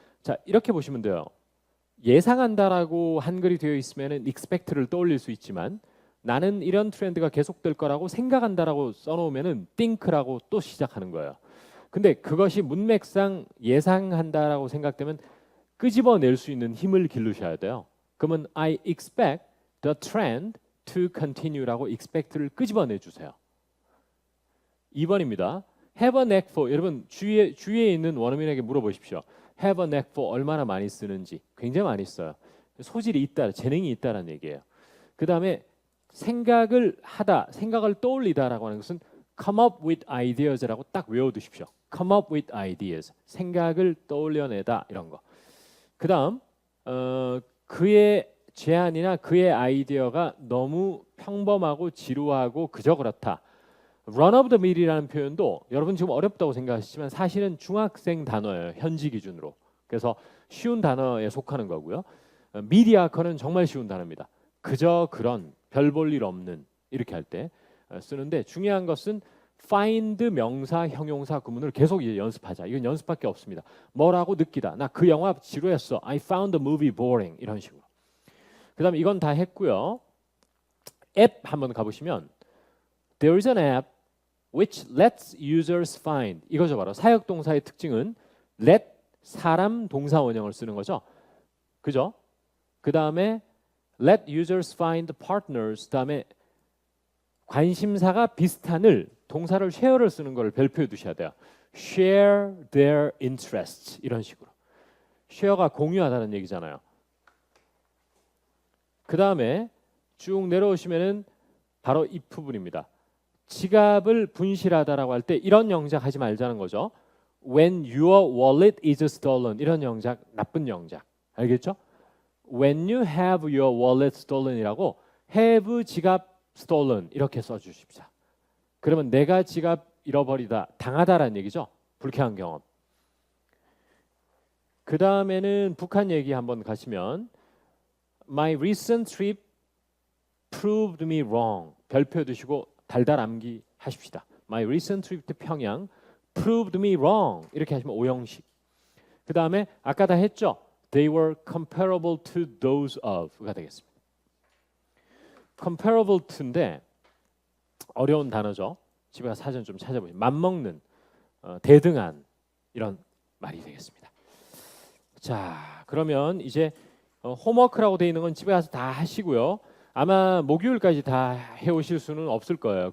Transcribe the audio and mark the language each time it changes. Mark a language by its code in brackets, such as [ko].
[ko] 자, 이렇게 보시면 돼요. 예상한다라고 한글이 되어 있으면 expect를 떠올릴 수 있지만 나는 이런 트렌드가 계속될 거라고 생각한다라고 써놓으면은 think라고 또 시작하는 거예요. 근데 그것이 문맥상 예상한다라고 생각되면 끄집어낼 수 있는 힘을 기르셔야 돼요. 그러면 [en] I expect the trend to continue [ko] 라고 expect를 끄집어내 주세요. 2번입니다. [en] have a knack for. [ko] 여러분 주위에 있는 원어민에게 물어보십시오. [en] have a knack for [ko] 얼마나 많이 쓰는지. 굉장히 많이 써요. 소질이 있다, 재능이 있다라는 얘기예요. 그 다음에 생각을 하다, 생각을 떠올리다라고 하는 것은 [en] come up with ideas [ko] 라고 딱 외워두십시오. [en] come up with ideas. [ko] 생각을 떠올려내다 이런 거. 그 다음 그의 제안이나 그의 아이디어가 너무 평범하고 지루하고 그저 그렇다. [en] run of the mill [ko] 이라는 표현도 여러분 지금 어렵다고 생각하시지만 사실은 중학생 단어예요. 현지 기준으로. 그래서 쉬운 단어에 속하는 거고요. mediocre는 정말 쉬운 단어입니다. 그저 그런 별 볼 일 없는 이렇게 할 때 쓰는데 중요한 것은 find 명사, 형용사 구문을 계속 이제 연습하자. 이건 연습밖에 없습니다. 뭐라고 느끼다. 나 그 영화 지루했어. [en] I found the movie boring. [ko] 이런 식으로. 그다음에 이건 다 했고요. 앱 한번 가보시면 [en] there is an app which lets users find. [ko] 이거죠 바로 사역 동사의 특징은 let 사람 동사 원형을 쓰는 거죠. 그죠? 그다음에 [en] let users find partners. [ko] 그다음에 관심사가 비슷한을 동사를 share를 쓰는 걸 별표에 두셔야 돼요. [en] share their interests [ko] 이런 식으로. share가 공유하다는 얘기잖아요. 그 다음에 쭉 내려오시면은 바로 이 부분입니다. 지갑을 분실하다라고 할 때 이런 영작 하지 말자는 거죠. [en] When your wallet is stolen [ko] 이런 영작 나쁜 영작 알겠죠? [en] When you have your wallet stolen이라고 have 지갑 stolen [ko] 이렇게 써주십시오. 그러면 내가 지갑 잃어버리다 당하다라는 얘기죠. 불쾌한 경험. 그 다음에는 북한 얘기 한번 가시면 [en] My recent trip proved me wrong. [ko] 별표 두시고 달달 암기하십시다. [en] My recent trip to 평양 proved me wrong. [ko] 이렇게 하시면 오형식. 그 다음에 아까 다 했죠. [en] They were comparable to those of가 [ko] 되겠습니다. comparable to인데 어려운 단어죠. 집에 가서 사전 좀 찾아보시면 맞먹는, 대등한 이런 말이 되겠습니다. 자, 그러면 이제 홈워크라고 되어 있는 건 집에 가서 다 하시고요. 아마 목요일까지 다 해오실 수는 없을 거예요.